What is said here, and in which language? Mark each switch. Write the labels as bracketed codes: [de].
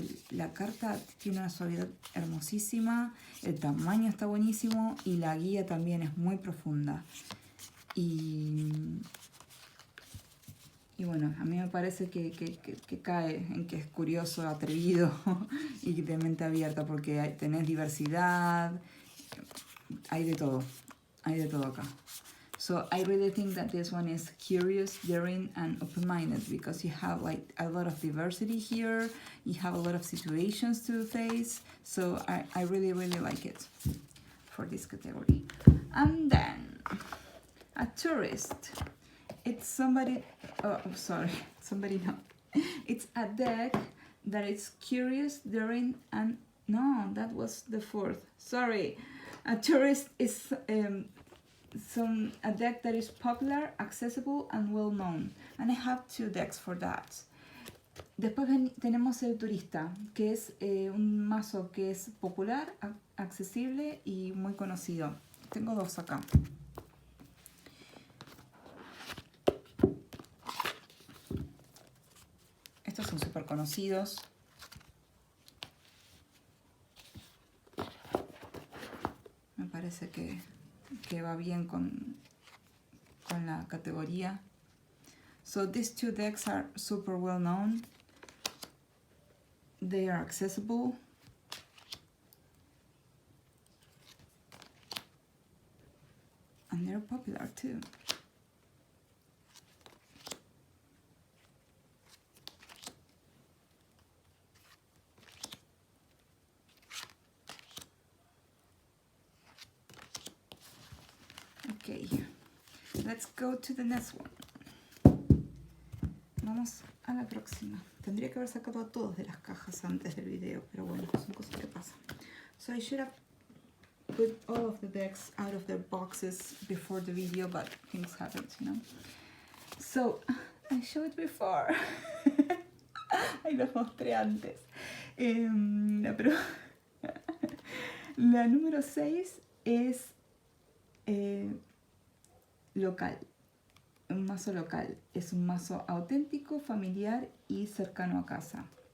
[es] La carta tiene una suavidad hermosísima, el tamaño está buenísimo y la guía también es muy profunda. Y bueno, a mí me parece que cae en que es curioso, atrevido y de mente abierta, porque tenés diversidad, hay de todo acá. [en] So I really think that this one is curious, daring, and open-minded, because you have like a lot of diversity here, you have a lot of situations to face, so I really, really like it for this category. And then, a tourist. It's somebody, oh, sorry, somebody no. It's a deck that is curious, daring, and, no, that was the fourth, sorry. A tourist is a deck that is popular, accessible, and well known. And I have 2 decks for that. [es] Después tenemos el turista, que es un mazo que es popular, accesible y muy conocido. Tengo 2 acá. Estos son súper conocidos. Me parece que va bien con la categoría. [en] So these 2 decks are super well known. They are accessible. And they're popular too. Okay, let's go to the next one. [es] Vamos a la próxima. Tendría que haber sacado a todos de las cajas antes del video, pero bueno, son cosas que pasan. [en] So I should have put all of the decks out of their boxes before the video, but things happen, you know. So, I showed before. [es] Ahí los mostré antes. La número 6 es local, un mazo local, es un mazo auténtico, familiar y cercano a casa.